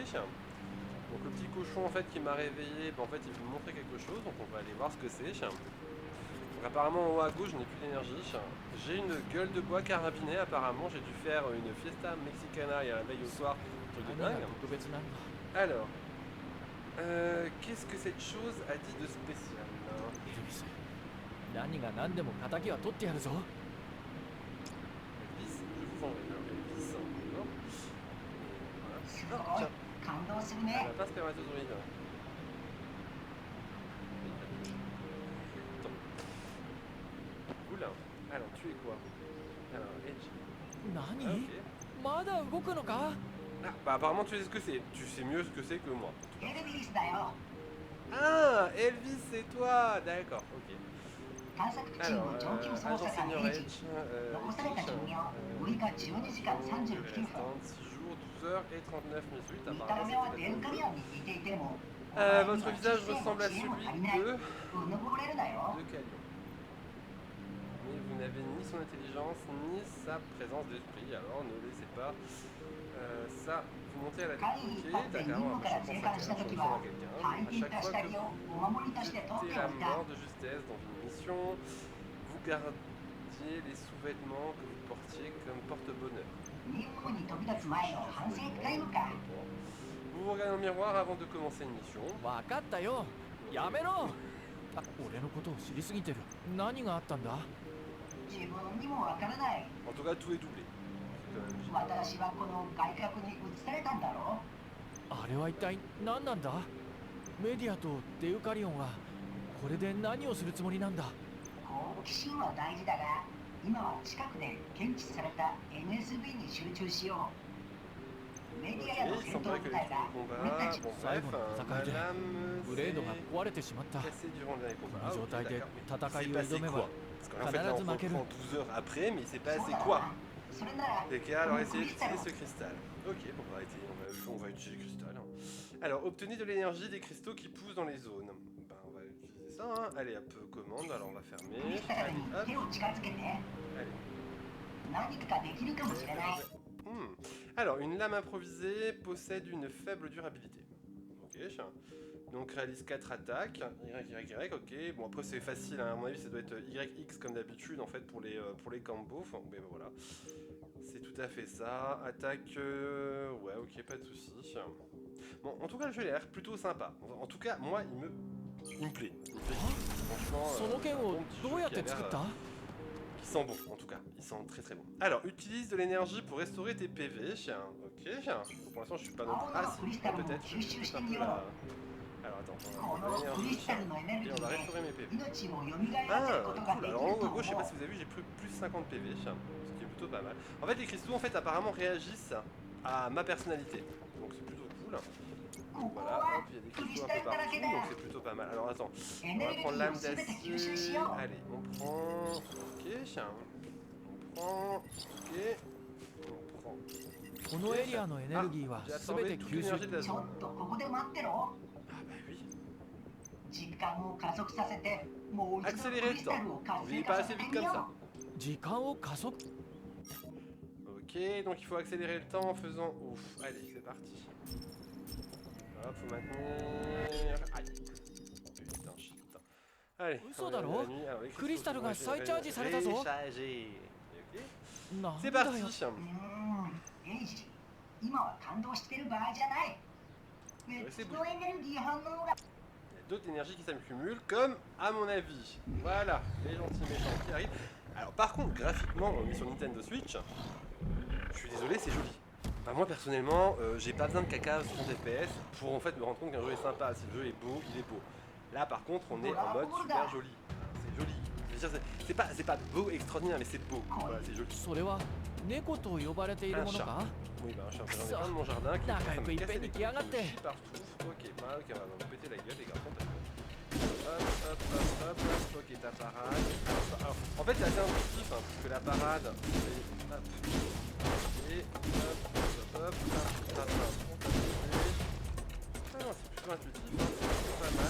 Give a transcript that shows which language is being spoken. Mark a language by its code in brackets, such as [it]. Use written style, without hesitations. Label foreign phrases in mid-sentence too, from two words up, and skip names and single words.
[fr] Donc le petit cochon en fait qui m'a réveillé, ben, en fait il veut me montrer quelque chose, donc on va aller voir ce que c'est. Donc apparemment en haut à gauche je n'ai plus d'énergie. J'ai une gueule de bois carabinée apparemment, j'ai dû faire une [es] fiesta mexicana [fr] et à la veille au soir, truc de dingue. Alors, qu'est-ce que cette chose a dit de spécial, hein? [ja] 何が何でも仇は取ってやるぞ。 [fr] Elvis, je vous vendrai. Alors Elvis, d'accord. Et voilà. Ah, [ja] すごい [fr] tiens, [ja] 感動する [fr] elle [ja] ね [fr] n'a pas spermatozoïde. Attends. Oula. Alors tu es quoi? Alors Edge. Ah [ja] 何 [fr] ok. [ja] まだ動くのか？ [fr] Ah bah apparemment tu sais ce que c'est. Tu sais mieux ce que c'est que moi. [ja] エルビスだよ [fr] Ah, Elvis, c'est toi. D'accord, ok. [ja] 探索チー [fr] Alors, [ja] ム上級捜 [fr] agent [ja] 査官 [fr] senior [ja] エイジ [fr] Edge, [ja] 残された寿命 [fr] Edge, [ja] 6日12時間 [fr] durée [ja] 39分 [fr] restante 6 jours, 12 heures et 39 minutes. [ja] 見た [fr] Apparemment, [ja] 目は [fr] c'était [ja] デ [fr] la [ja] ンカ [fr] bonne [ja] リ [fr] jeu. [ja] アンに似ていてもお前に [fr] Votre [ja] は知 [fr] visage [ja] 性も [fr] ressemble à [ja] 知恵 [fr] celui [ja] も足りない [fr] de [ja] うぬぼれるなよ [fr] Calion. Mais vous n'avez ni son intelligence ni sa présence d'esprit, alors ne laissez pas ça vous monter à la tête. [ja] 会議 [fr] Ok, [ja] 一発で任 [fr] d'accord, [ja] 務から [fr] je [ja] 生 [fr] pense [ja] 還 [fr] à [ja] した [fr] quelqu'un, [ja] 時 [fr] je [ja] は [fr] ressemble à quelqu'un. [ja] 大 [fr] À [ja] 金 [fr] chaque [ja] と [fr] fois [ja] 下 [fr] que [ja] 着を [fr] vous [ja] お守りとして取って [fr] fêtez [ja] お [fr] la [ja] いた [fr] mort de justesse dans une mission, vous gardiez les sous-vêtements que vous portiez comme porte-bonheur. [ja] 任務に飛び立つ前の反省タイムか [fr] Vous vous regardez dans le miroir avant de commencer une mission. [ja] わかったよ。やめろ。あ、俺のことを知りすぎてる。何があったんだ？自分にもわからない [fr] En tout cas, tout est doublé. C'est quand même génial. [ja] 私はこの外角に移されたんだろあれは一体何なんだ？メディアとデウカリオンはこれで何をするつもりなんだ？好奇心は大事だが今は近くで検知された NSB に集中しようメディアや [fr] Ok, [ja] の [fr] il [ja] 戦闘 [fr] semblerait que [ja] 部 [fr] les [ja] 隊が [fr] troupes de [ja] 俺た [fr] combat. [ja] ち [fr] Bon, [ja] 最 [fr] bref, [ja] 後の戦いで [fr] madame [ja] ブレードが [fr] s'est [ja] 壊れてしまった。 [fr] cassée durant le dernier [ja] こ [fr] combat. [ja] の状 [fr] Ok, [ja] 態で [fr] d'accord. [ja] 戦 [fr] Mais [ja] い [fr] il [ja] を [fr] s'est [ja] 挑め [fr] passé [ja] ば [fr] quoi? Parce qu'en fait, là, [ja] 必ず [fr] on [ja] 負ける。 [fr] reprend 12 heures après, mais il s'est [ja] そう [fr] passé [ja] だろう [fr] quoi? [ja] なそれなら [fr] Ok, [ja] こ [fr] alors [ja] のク [fr] essayez [ja] リスタル [fr] d'utiliser ce cristal. Ok, bon, on va utiliser le cristal, hein. Alors, obtenez de l'énergie des cristaux qui poussent dans les zones. Ben, on va utiliser ça, hein. Allez, hop, commande, alors on va [ja] ク [fr] fermer. [ja] リスタル [fr] Allez, [ja] に [fr] hop, [ja] 手を近づけて [fr] allez. [ja] 何かできるかもしれない Hmm. [fr] Alors, une lame improvisée possède une faible durabilité. Ok. Donc réalise 4 attaques, Y, ok. Bon après c'est facile, hein. À mon avis ça doit être YX comme d'habitude en fait pour les combos. Enfin, mais voilà. C'est tout à fait ça. Attaque, ouais ok, pas de soucis. Bon, en tout cas le jeu a l'air plutôt sympa. En tout cas, moi il me plaît. Il me plaît. Franchement, [ja] その剣を [fr] bon petit [ja] ど [fr] jeu [ja] うやっ [fr] qui a [ja] て作っ [fr] l'air, [ja] た？ [fr] qui sent bon en tout cas. Il sent très très bon. Alors, utilise de l'énergie pour restaurer tes PV. Ok. Pour l'instant je suis pas non plus... Ah si, peut-être. Je vais peut-être un peu la... Alors attends, on [ja] こ [fr] va [ja] の [fr] de [ja] クリ [fr] l'énergie [ja] スタルのエネルギ [fr] et on va [ja] ーで [fr] restaurer mes PV. [ja] 命を蘇ら [fr] Ah, [ja] せることがで [fr] cool. [ja] きる [fr] Alors en [ja] と [fr] gros, je sais pas [ja] 思 [fr] si vous avez vu, j'ai plus 50 PV, ce qui est plutôt pas mal. En fait, les cristaux, en fait, apparemment réagissent à ma personnalité. Donc c'est plutôt cool. [ja] う。ここ [fr] Voilà, [ja] は [fr] hop, il y a des [ja] クリ [fr] cristaux [ja] ス [fr] un [ja] タ [fr] peu [ja] ルだら [fr] partout, [ja] け [fr] donc [ja] だ。 [fr] c'est plutôt pas mal. Alors attends, [ja] エ [fr] on [ja] ネ [fr] va [ja] ルギ [fr] prendre [ja] ー [fr] l'âme [ja] を全て吸収し [fr] d'acier. [ja] よう。 [fr] Allez, on prend... Ok, on prend... Ok, on prend... [ja] このエリアのエネルギーは [fr] J'ai [ja] 全 [fr] absorbé [ja] て [fr] toute [ja] 吸収。 [fr] l'énergie de la [ja] ちょ [fr] zone. [ja] っとここで待ってろ。 [fr] Ah bah oui. [ja] 時間を加速させて、もう一度ク [fr] Accélérer [ja] リ [fr] le [ja] スタ [fr] temps. [ja] ルを活 [fr] Vous [ja] 性 [fr] n'allez [ja] 化 [fr] pas [ja] さ [fr] assez [ja] せて [fr] vite [ja] み [fr] comme [ja] よ [fr] ça. [ja] 時間を加速。 [fr] Ok, donc il faut accélérer le temps en faisant... Ouf, allez, c'est parti. Hop, faut maintenir... Aïe. Putain, shit. Allez, [ja] 嘘 [fr] on [ja] だ [fr] est [ja] ろ？ [fr] la nuit. Alors, les [ja] クリスタルが [fr] cristaux [ja] 再チャージされたぞ。 [fr] rechargés. Ok. [ja] なん [fr] C'est [ja] だ [fr] parti. [ja] よ。エイジ、今は感動してる場合じゃない。別のエネルギー反応が [fr] Il y a d'autres énergies qui s'accumulent, comme à mon avis. Voilà, les gentils méchants qui arrivent. Alors par contre, graphiquement, on est sur Nintendo Switch. Je suis désolé, c'est joli. Enfin, moi personnellement, j'ai pas besoin de caca 60 FPS pour en fait me rendre compte qu'un jeu est sympa. Si le jeu est beau, il est beau. Là par contre, on est en mode super joli. C'est joli. C'est pas beau extraordinaire, mais c'est beau. Voilà, c'est joli. [ja] それは猫と呼ばれているものか？ [fr] Oui, bah, j'en ai un de mon jardin qui Nah, commence à me il casser paye les qui a couilles, raté. il chie partout. Ok, bah ok, on va vous péter la gueule les garçons parce que... Hop, ok ta parade. Alors, en fait c'est assez intuitif hein, parce que la parade c'est... Hop. Et hop, Ah non, c'est plutôt intuitif, hein, c'est plutôt pas mal.